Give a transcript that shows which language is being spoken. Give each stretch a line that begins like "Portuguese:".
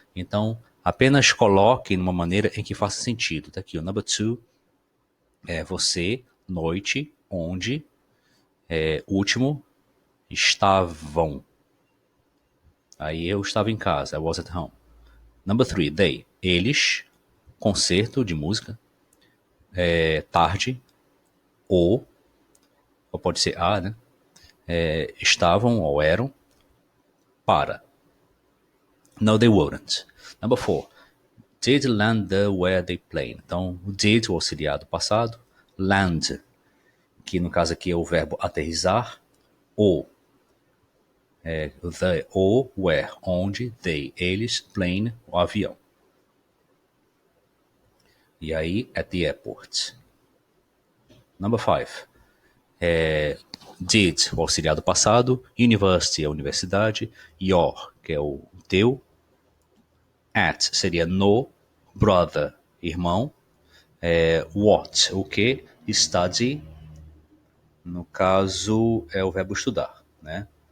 Portuguese: Então, apenas coloque numa maneira em que faça sentido. Tá aqui, o number 2 é você, noite, onde, último, estavam. Aí eu estava em casa,
English: I was at home.
Portuguese: Number 3, they, eles, concerto de música, tarde, ou pode ser a, né? Estavam ou eram, para.
English: No, they weren't. Number 4, did land there where they plane.
Portuguese: Então, did, o auxiliar do passado, land, que no caso aqui é o verbo aterrissar, ou, the, ou, where, onde, they, eles, plane, o avião. E aí,
English: at the airport.
Portuguese: Number 5, did, o auxiliar do passado, university, a universidade, your, que é o teu, at seria no, brother, irmão, what, o que, study, no caso é o verbo estudar, né?